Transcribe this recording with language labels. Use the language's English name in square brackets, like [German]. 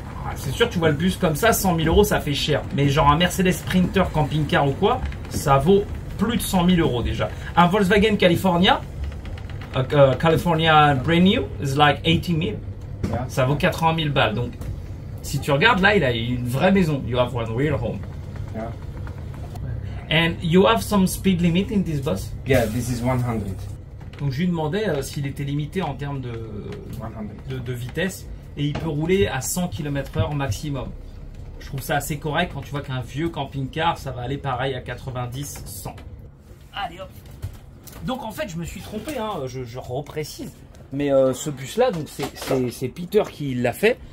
[French] Ah, c'est sûr, tu vois le bus comme ça, 100 000 euros, ça fait cher. Mais genre un Mercedes Sprinter camping-car ou quoi, ça vaut plus de 100 000 euros déjà. [English] Un Volkswagen California, California brand new, is like 80 000. Yeah. [French] Ça vaut 80 000 balles. Donc, si tu regardes là, il a une vraie maison. [English] You have one real home. Yeah. And you have some speed limit in this bus? Yeah, this is 100. [French] Donc, je lui demandais s'il était limité en termes de vitesse. Et il peut rouler à 100 km/h maximum. Je trouve ça assez correct quand tu vois qu'un vieux camping-car, ça va aller pareil à 90, 100. Allez hop. Donc en fait, je me suis trompé, hein, je reprécise. Mais ce bus-là, donc c'est Peter qui l'a fait.